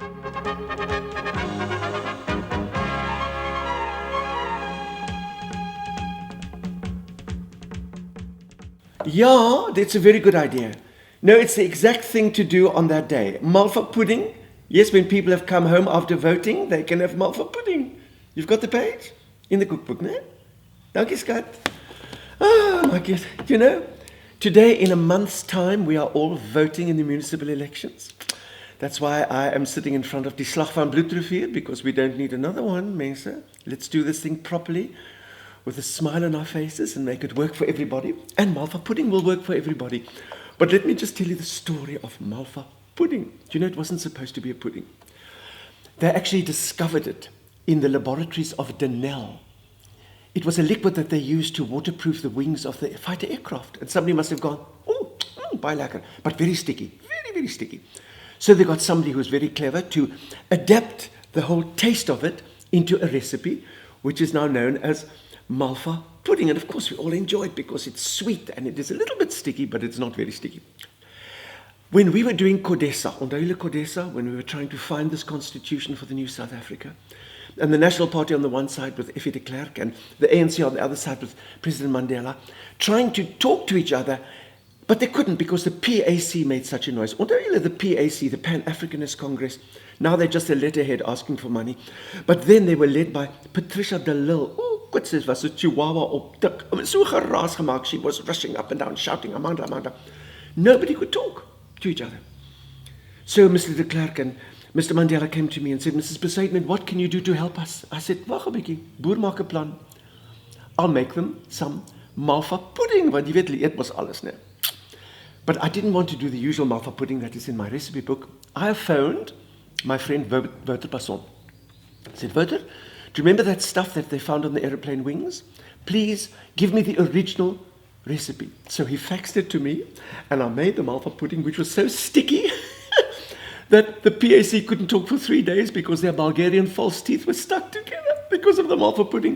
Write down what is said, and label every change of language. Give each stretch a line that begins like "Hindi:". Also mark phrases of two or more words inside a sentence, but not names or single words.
English: Yeah, that's a very good idea. No, it's the exact thing to do on that day. Malva pudding. Yes, when people have come home after voting, they can have malva pudding. You've got the page in the cookbook, no?
Afrikaans: Dankie, skat.
English: Oh, my God. You know, today in a month's time, we are all voting in the municipal elections. That's why I am sitting in front of
Afrikaans: die slag van bloedrivier,
English: because we don't need another one, mense. Let's do this thing properly, with a smile on our faces and make it work for everybody. And malva pudding will work for everybody. But let me just tell you the story of malva pudding. You know, it wasn't supposed to be a pudding. They actually discovered it in the laboratories of Denel. It was a liquid that they used to waterproof the wings of the fighter aircraft. And somebody must have gone,
Afrikaans: baie lekker,
English: but very sticky, very, very sticky. So they got somebody who was very clever to adapt the whole taste of it into a recipe, which is now known as malva pudding. And of course we all enjoy it because it's sweet and it is a little bit sticky, but it's not very sticky. When we were doing Codesa,
Afrikaans: onthou julle Codesa,
English: when we were trying to find this constitution for the new South Africa, and the National Party on the one side with Ep45 and the ANC on the other side with President Mandela, trying to talk to each other, but they couldn't because the PAC made such a noise.
Afrikaans: Onthou julle
English: the PAC, the Pan-Africanist Congress, now they're just a letterhead asking for money. But then they were led by Patricia de Lille.
Afrikaans: Kutsis was 'n chihuahua op tik. So geraas gemaak.
English: She was rushing up and down, shouting, Amanda, Amanda. Nobody could talk to each other. So Mr. de Klerk and Mr. Mandela came to me and said, Mrs. Besaidman, what can you do to help us? I said,
Afrikaans: wag 'n bietjie, boer maak 'n plan.
English: I'll make them some malva pudding,
Afrikaans: want jy weet, hulle eet mos alles, né?
English: But I didn't want to do the usual malva pudding that is in my recipe book. I phoned my friend Wouter Passon. I said, Wouter, do you remember that stuff that they found on the aeroplane wings? Please give me the original recipe. So he faxed it to me, and I made the malva pudding, which was so sticky that the PAC couldn't talk for 3 days because their Bulgarian false teeth were stuck together because of the malva pudding.